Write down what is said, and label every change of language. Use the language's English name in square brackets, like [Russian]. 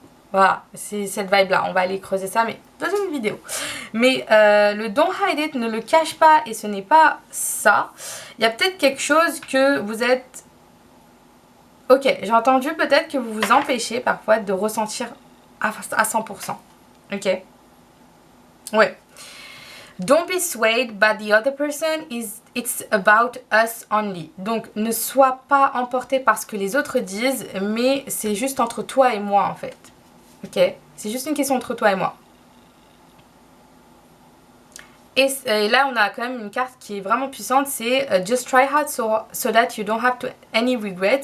[French] Voilà, c'est cette vibe là, on va aller creuser ça mais dans une vidéo. Mais le [English] don't hide it, [French] ne le cache pas et ce n'est pas ça. Il y a peut-être quelque chose que vous êtes... Ok, j'ai entendu peut-être que vous vous empêchez parfois de ressentir à 100%. Ok. Ouais. [English] Don't be swayed by the other person, it's about us only. [French] Donc ne sois pas emporté par ce que les autres disent, mais c'est juste entre toi et moi en fait. Ok, c'est juste une question entre toi et moi. Et là on a quand même une carte qui est vraiment puissante, c'est [English] just try hard so that you don't have any regrets.